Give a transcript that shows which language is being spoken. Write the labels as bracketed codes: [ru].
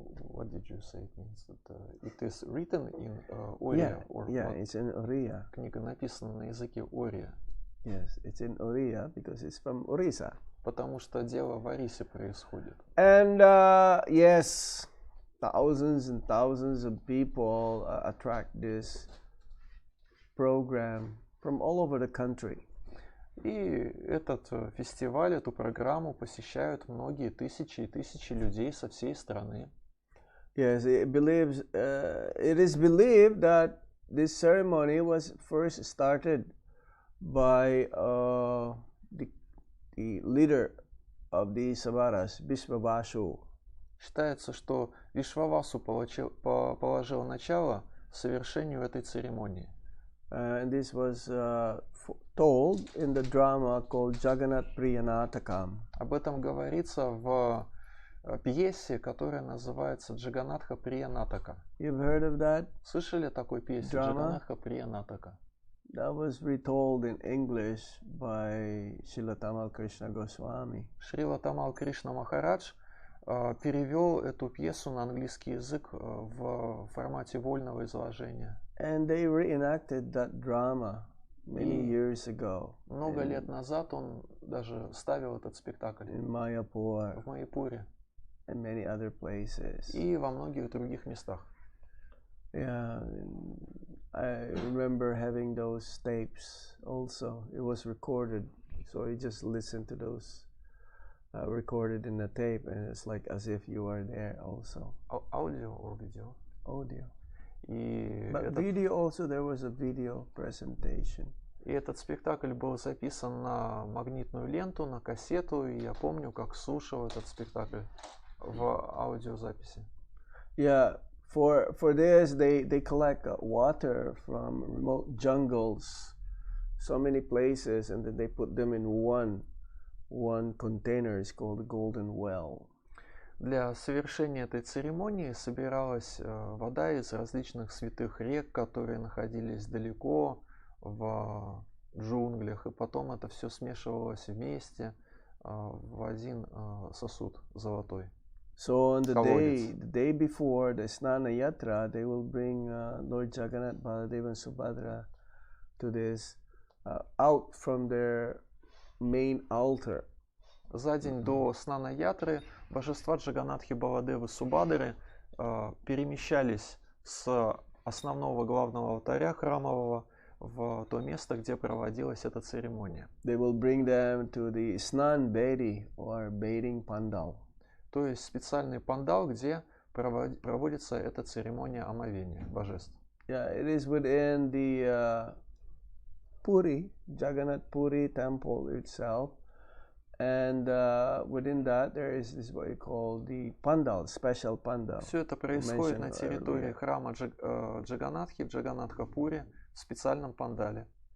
[en] What did you say it means? It is written in Oriya? Yeah, it's in Oriya. [ru] Книга написана на языке Ория. [en] Yes, it's in Oriya because it's from Orissa. [ru] Потому что дело в Орисе происходит. [en] And yes, thousands and thousands of people attract this program from all over the country. [ru] И этот фестиваль, эту программу посещают многие тысячи и тысячи людей со всей страны. [en] Yes, it is believed that this ceremony was first started by the leader of the Savaras, Bishvavasu. [ru] Считается, что Вишвавасу положил начало совершению этой церемонии. [en] And this was told in the drama called Jagannath Priyanatakam. [ru] Об этом говорится в пьесе, которая называется Джаганатха Приянатака. [en] You've heard of that? [ru] Слышали такой пьесе Джаганатха Приянатака? [en] That was retold in English by Srila Tamal Krishna Goswami. [ru] Шрила Тамал Кришна Махарадж перевел эту пьесу на английский язык в формате вольного изложения. [en] And they reenacted that drama many years ago. [ru] Много лет назад он даже ставил этот спектакль [en] in Mayapur [ru] в Майяпуре [en] and many other places. [ru] и во многих других местах. [en] Yeah, I remember having those tapes also. It was recorded, so you just listen to those recorded in the tape, and it's like as if you are there also. [ru] Аудио [en] or [ru] видео? [en] Audio. [ru] И [en] But video also, there was a video presentation. [ru] И этот спектакль был записан на магнитную ленту, на кассету, и я помню, как слушал этот спектакль в аудиозаписи. [en] Yeah, for this they collect water from remote jungles, so many places, and then they put them in one container. It's called the Golden Well. [ru] Для совершения этой церемонии собиралась вода из различных святых рек, которые находились далеко в джунглях, и потом это все смешивалось вместе в один сосуд золотой. [en] So on the [ru] Колодец. [en] day before the Snana Yatra, they will bring Lord Jagannath, Baladev and Subhadra to this out from their main altar. [ru] За день до Снана Ятры божества Джаганатхи, Баладевы, Субадры перемещались с основного главного алтаря храмового в то место, где проводилась эта церемония. [en] They will bring them to the Snan Bedi or bathing pandal. [ru] То есть специальный пандал, где проводится эта церемония омовения божеств. [en] Yeah, it is within the Puri, Jagannath Puri temple itself. And within that, there is this what you call the pandal, special pandal. [ru] Все это происходит на территории храма Джаганатхи в Джаганатхапуре в специальном пандале.